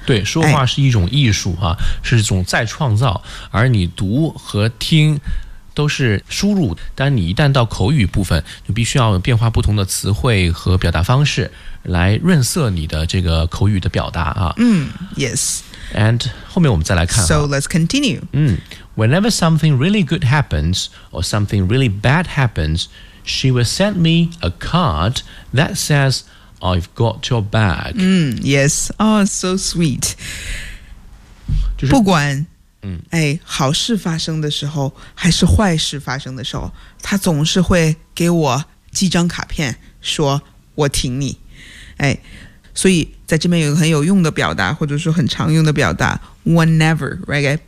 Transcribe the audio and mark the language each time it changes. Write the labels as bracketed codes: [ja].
[zh] 对，说话是一种艺术啊，哎，是一种再创造，而你读和听都是输入，但你一旦到口语部分就必须要变化不同的词汇和表达方式来润色你的这个口语的表达啊。 [en] Yes。 [zh] And 后面我们再来看。 [en] So let's continue. Whenever something really good happens or something really bad happens, she will send me a card that says, I've got your back. Yes. Oh, so sweet. [zh] 就是、不管、哎、好事发生的时候还是坏事发生的时候，她总是会给我寄张卡片说我挺你。哎，所以在这边有一个很有用的表达，或者说很常用的表达 [en] whenever, right?